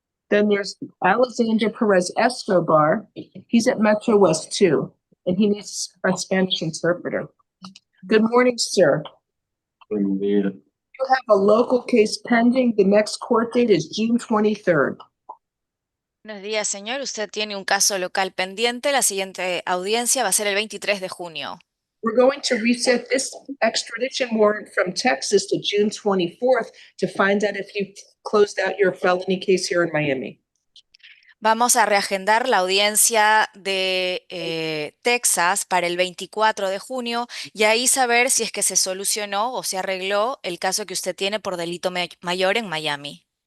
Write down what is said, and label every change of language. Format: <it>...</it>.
<en>Then there's Alexander Perez Escobar. He's at Metro West 2, and he needs a Spanish interpreter. Good morning, sir. You have a local case pending. The next court date is June 23rd.</en> <es>Buenos días, señor. Usted tiene un caso local pendiente. La siguiente audiencia va a ser el 23 de junio.</es> <en>We're going to reset this extradition warrant from Texas to June 24th to find out if you closed out your felony case here in Miami.</en> <es>Vamos a reagendar la audiencia de Texas para el 24 de junio y ahí saber si es que se solucionó o se arregló el caso que usted tiene por delito mayor en Miami.</es>